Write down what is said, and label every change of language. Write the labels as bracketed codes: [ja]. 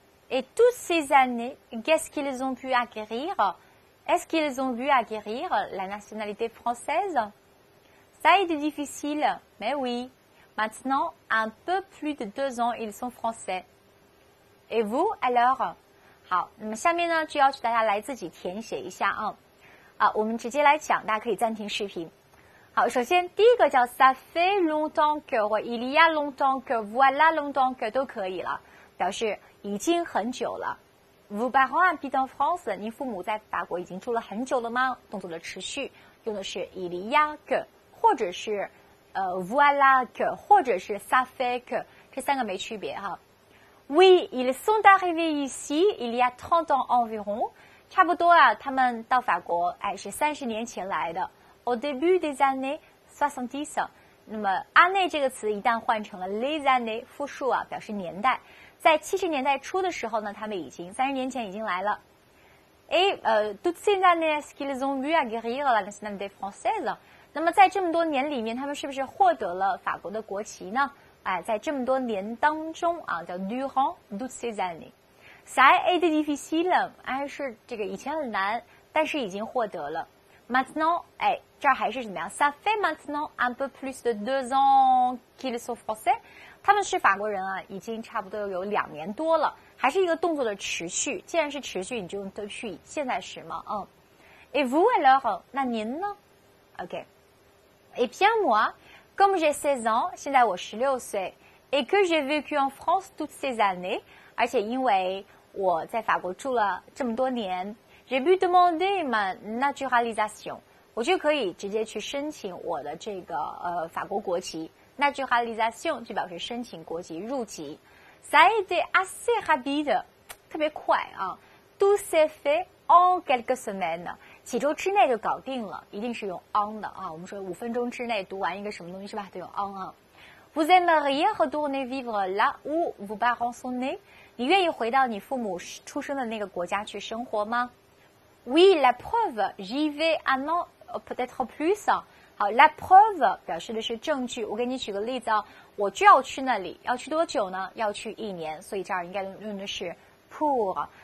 [fr] Et toutes ces années, qu'est-ce qu'ils ont pu acquérir? Est-ce qu'ils ont pu acquérir la nationalité française? Ça a été difficile, mais oui. Maintenant, un peu plus de 2 ans, ils sont français. Et vous, alors? [zh] 好，那么下面呢，就要求大家来自己填写一下啊。我们直接来讲，大家可以暂停视频。好，首先第一个叫 [fr] ça fait longtemps que [zh] 或 [fr] il y a longtemps que [zh] voilà longtemps que 都可以了，表示已经很久了。 [fr] Vos parents habitent en France， [zh] 您父母在法国已经住了很久了吗？动作的持续用的是 [fr] il y a que， [zh] 或者是 [fr] voilà que， [zh] 或者是 [fr] ça fait que， [zh] 这三个没区别哈。 [fr] Oui, ils sont arrivés ici il y a 30 ans environ， [zh] 差不多啊，他们到法国是30年前来的。 [fr] Au début des années 70， [zh] 那么 année 这个词一旦换成了 les années 复数啊，表示年代。在70年代初的时候呢，他们已经30年前已经来了。 [fr] Et toutes ces années, est-ce qu'ils ont pu acquérir la nationalité française？ [zh] 那么在这么多年里面，他们是不是获得了法国的国籍呢？在这么多年当中啊，叫 [fr] durant toutes ces années。 Ça a été difficile， [zh] 是这个以前很难，但是已经获得了。 [fr] Maintenant， [zh] 这儿还是怎么样 [fr] ？Ça fait maintenant un peu plus de 2 ans qu'ils sont français。 [zh] 他们是法国人啊，已经差不多有2年多了，还是一个动作的持续。既然是持续，你就用depuis现在时嘛， [fr] Et vous alors？ [zh] 那您呢 ？OK。 [fr] Et bien moi。 Comme j'ai 16 ans， [zh] 现在我16岁 ， [fr] et que j'ai vécu en France toutes ces années， [zh] 而且因为我在法国住了这么多年 ， [fr] j'ai pu demander ma naturalisation， [zh] 我就可以直接去申请我的这个法国国籍 naturalisation 就表示申请国籍入籍。 [fr] Ça a été assez rapide， [zh] 特别快啊 [fr] ，tout s'est fait en quelques semaines。 [zh] 几周之内就搞定了，一定是用 on 的啊。我们说5分钟之内读完一个什么东西是吧？都用 on 啊。 [fr] Vous aimeriez retourner vivre là où vos parents sont nés？ [zh] 你愿意回到你父母出生的那个国家去生活吗 ？ [fr] Oui, la preuve, j'y vais un an, peut-être plus。 [zh] 好 ，la preuve 表示的是证据。我给你举个例子啊，我就要去那里，要去多久呢？要去1年，所以这儿应该用的是 pour。